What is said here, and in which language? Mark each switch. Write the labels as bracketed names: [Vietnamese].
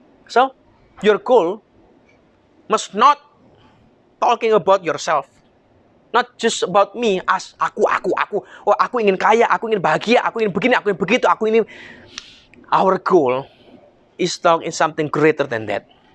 [English] So, your goal must not talking about yourself. Not just about me, as aku. [Indonesian] Oh, aku ingin kaya, aku ingin bahagia, aku ingin begini, aku ingin begitu, aku ingin. [English] Our goal is talking something greater than that.